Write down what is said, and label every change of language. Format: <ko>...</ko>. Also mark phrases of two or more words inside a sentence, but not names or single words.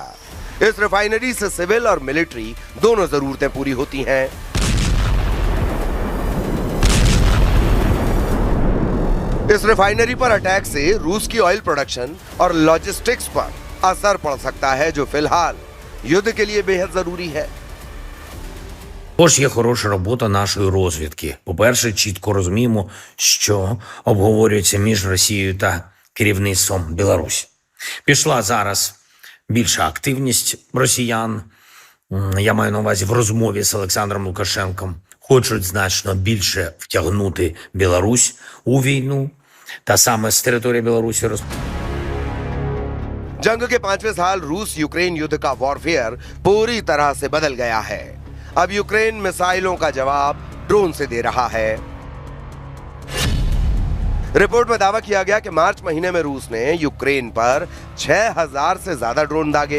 <hi>इस रिफाइनरी से सिविल और मिलिट्री दोनों जरूरतें पूरी होती हैं। इस रिफाइनरी पर अटैक से रूस की</hi> <en>oil production</en> <hi>और लॉजिस्टिक्स पर असर पड़ सकता है, जो फिलहाल युद्ध के लिए बेहद जरूरी है।</hi> <uk>Також є хороша робота нашої розвідки. По-перше, чітко розуміємо, що обговорюється між Росією та керівництвом Білорусі. Пішла зараз більша активність росіян, я маю на увазі в розмові з Олександром Лукашенком, хочуть значно більше втягнути Білорусь у війну, та саме з території Білорусі</uk> <hi>जंग के 5वें साल रूस यूक्रेन युद्ध का वॉरफेयर पूरी तरह से बदल गया है। अब यूक्रेन मिसाइलों का जवाब ड्रोन से दे रहा है। रिपोर्ट में दावा किया गया कि मार्च महीने में रूस ने यूक्रेन पर 6000 से ज्यादा ड्रोन दागे।</hi>